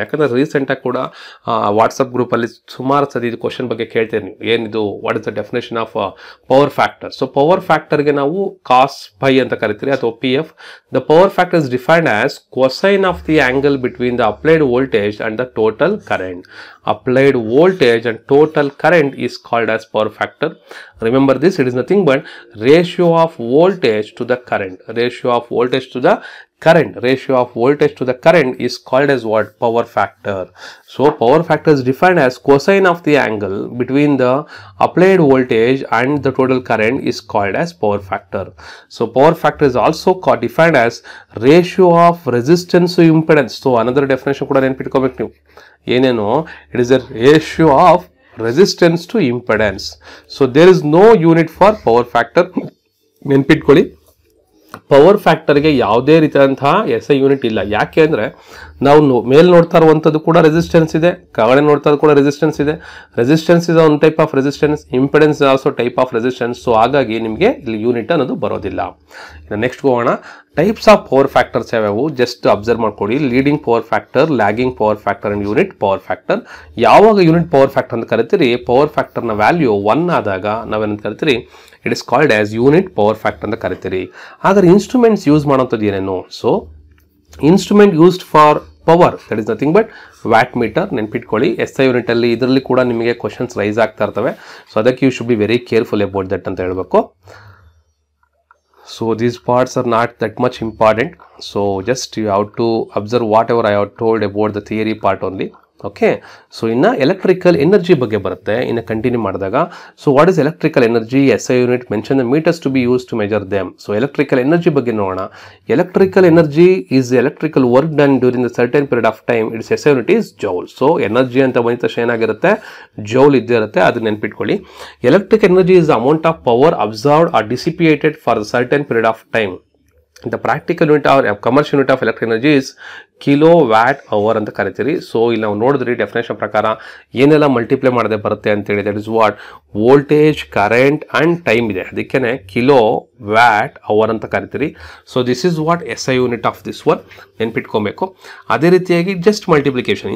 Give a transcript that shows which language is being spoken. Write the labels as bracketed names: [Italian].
[Kannada] ಯಾಕಂದರೆ ರೀಸೆಂಟಾಗಿ ಕೂಡ ವಾಟ್ಸಪ್ ಗ್ರೂಪಲ್ಲಿ ಸುಮಾರು ಸತಿ ಇದು ಕ್ವಶನ್ ಬಗ್ಗೆ ಕೇಳ್ತೀರಿ ನೀವು, ಏನಿದು [English] What is the definition of power factor? [Kannada] So power ಫ್ಯಾಕ್ಟರ್ಗೆ ನಾವು ಕಾಸ್ ಪೈ ಅಂತ ಕರಿತೀರಿ ಅಥವಾ P F. [English] The power factor is defined as cosine of the angle between the applied voltage and the total current. Applied voltage and total current is called as power factor. Remember this, it is nothing but ratio of voltage to the current. Ratio of voltage to the current. Ratio of voltage to the current is called as what? Power factor. So power factor is defined as cosine of the angle between the applied voltage and the total current is called as power factor. So power factor is also defined as ratio of resistance to impedance. So another definition [Kannada] ಕೂಡ ನೆನಪಿಟ್ಕೋಬೇಕು ನೀವು. ಏನೇನು? [English] It is a ratio of resistance to impedance. So there is no unit for power factor. [Kannada] ನೆನ್ಪಿಟ್ಕೊಳ್ಳಿ, power ಫ್ಯಾಕ್ಟರ್ಗೆ ಯಾವುದೇ ರೀತಿಯಾದಂತಹ S I unit ಇಲ್ಲ. ಯಾಕೆ ಅಂದರೆ ನಾವು ಮೇಲೆ ನೋಡ್ತಾ ಇರುವಂಥದ್ದು ಕೂಡ ರೆಸಿಸ್ಟೆನ್ಸ್ ಇದೆ, ಕೆಳಗಡೆ ನೋಡ್ತಾ ಇರೋದು ಕೂಡ ರೆಸಿಸ್ಟೆನ್ಸ್ ಇದೆ. [English] Resistance is one type of resistance, impedance is also type of resistance. [Kannada] So ಹಾಗಾಗಿ ನಿಮಗೆ ಇಲ್ಲಿ ಯೂನಿಟ್ ಅನ್ನೋದು ಬರೋದಿಲ್ಲ. ಇನ್ನು ನೆಕ್ಸ್ಟ್ ಹೋಗೋಣ. ಟೈಪ್ಸ್ ಆಫ್ ಪವರ್ ಫ್ಯಾಕ್ಟರ್ಸ್ ಯಾವ್ಯಾವು ಜಸ್ಟ್ ಅಬ್ಸರ್ವ್ ಮಾಡ್ಕೊಳ್ಳಿ. Leading power factor, lagging power factor and unit power factor. ಯಾವಾಗ ಯೂನಿಟ್ ಪವರ್ ಫ್ಯಾಕ್ಟರ್ ಅಂತ ಕರಿತೀರಿ? ಪವರ್ ಫ್ಯಾಕ್ಟರ್ನ ವ್ಯಾಲ್ಯೂ 1 ಆದಾಗ ನಾವೇನಂತ ಕರಿತೀರಿ? [English] it is called as unit power factor [Kannada] ಅಂತ ಕರಿತೀರಿ. ಹಾಗಾದ್ರೆ [English] instruments use [Kannada] ಮಾಡೋಂಥದ್ದು ಏನೇನು? [English] So instrument used for power, that is nothing but watt meter. [Kannada] ನೆನ್ಪಿಟ್ಕೊಳ್ಳಿ, S I unit ಅಲ್ಲಿ ಇದರಲ್ಲಿ ಕೂಡ ನಿಮಗೆ ಕ್ವಶನ್ಸ್ ರೈಸ್ ಆಗ್ತಾ ಇರ್ತವೆ. ಸೊ ಅದಕ್ಕೆ [English] you should be very careful about that [Kannada] ಅಂತ ಹೇಳಬೇಕು. [English] So these parts are not that much important. So just you have to observe whatever I have told about the theory part only. [Kannada] Okay, so ಇನ್ನು electrical energy ಬಗ್ಗೆ ಬರುತ್ತೆ ಇನ್ನು continue ಮಾಡಿದಾಗ. [English] So what is electrical energy? S I unit mention the meters to be use to measure them. [Kannada] So electrical energy ಬಗ್ಗೆ ನೋಡೋಣ. [English] Electrical energy is electrical work done during the certain period of time. It's S I unit is joule. [Kannada] So energy ಅಂತ ಬಂದ ತಕ್ಷಣ ಏನಾಗಿರುತ್ತೆ? Joule ಇದ್ದೇ ಇರುತ್ತೆ, ಅದನ್ನ ನೆನ್ಪಿಟ್ಕೊಳ್ಳಿ. [English] Electric energy is the amount of power absorbed or dissipated for the certain period of time. The practical unit or commercial unit of electric energy is kilowatt hour [Kannada] ಅಂತ ಕರಿತೀರಿ. So ಇಲ್ಲಿ ನಾವು ನೋಡಿದ್ರಿ ಡೆಫಿನೇಷನ್ ಪ್ರಕಾರ ಏನೆಲ್ಲ ಮಲ್ಟಿಪ್ಲೈ ಮಾಡದೆ ಬರುತ್ತೆ ಅಂತೇಳಿ. That is what? Voltage, current and time ಇದೆ, ಅದಕ್ಕೇನೆ ಕಿಲೋ ವ್ಯಾಟ್ ಅವರ್ ಅಂತ ಕರಿತೀರಿ. [English] so this is what S I unit of this one, [Kannada] ನೆನ್ಪಿಟ್ಕೊಬೇಕು. ಅದೇ ರೀತಿಯಾಗಿ [English] Just multiplication.